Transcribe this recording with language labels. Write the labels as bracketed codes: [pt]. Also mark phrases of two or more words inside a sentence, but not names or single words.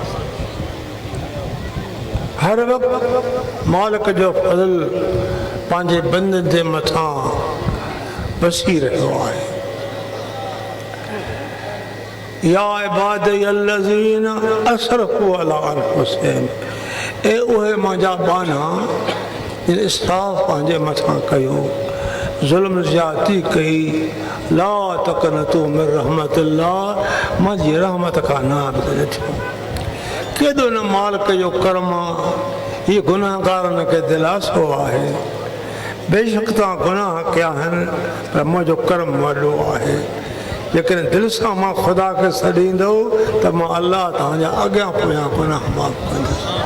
[sd] हर वक़्तु मालिक जो फज़ल पंहिंजे बंदनि जे मथां वसी रहियो आहे। [ar] يا عبادي الذين أسرفوا على أنفسهم, [sd] ए उहे मुंहिंजा बाना जिन इसराफ़ पंहिंजे मथां कयो, ज़ुल्म ज़्यादती कई, [ar] لا تقنطوا من رحمة الله, [sd] मुंहिंजी रहमत खां नाराज़ न थियो। केॾो न मालिक जो करम आहे। हीअ गुनाहगारनि खे दिलासो आहे, बेशक तव्हां गुनाह कया आहिनि पर मुंहिंजो करम वॾो आहे। जेकॾहिं दिलि सां मां ख़ुदा खे छॾींदो त मां अलाह तव्हांजा अॻियां पोयां गुनाह माफ़ कंदुसि।